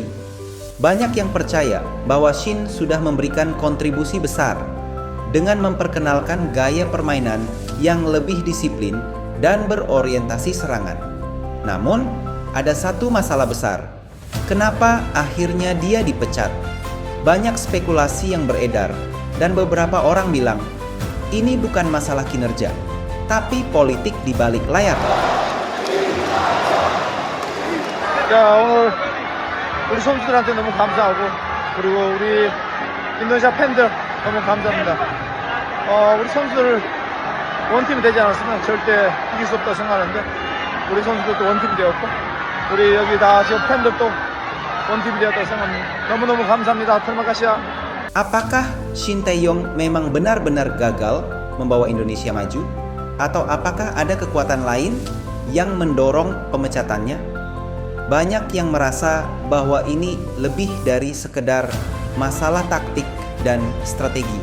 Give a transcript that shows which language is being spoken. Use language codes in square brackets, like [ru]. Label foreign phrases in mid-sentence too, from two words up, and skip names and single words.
[id] Banyak yang percaya bahwa Shin sudah memberikan kontribusi besar dengan memperkenalkan gaya permainan yang lebih disiplin dan berorientasi serangan. Namun, ada satu masalah besar. Kenapa akhirnya dia dipecat? Banyak spekulasi yang beredar, dan beberapa orang bilang, ini bukan masalah kinerja, tapi politik di balik layar. [ko] 야, 오늘 우리 선수들한테 너무 감사하고 그리고 우리 인도네시아 팬들 너무 감사합니다. 우리 선수들 원팀이 되지 않았으면 절대 이길 수 없다고 생각하는데 우리 선수들도 원팀이 되었고 우리 여기 다 지금 팬들도 원팀이 되었다고 생각합니다. 너무너무 감사합니다. [id] terima kasih. Apakah Shin Tae-yong memang benar-benar gagal membawa Indonesia maju? Atau apakah ada kekuatan lain yang mendorong pemecatannya? Banyak yang merasa bahwa ini lebih dari sekedar masalah taktik dan strategi.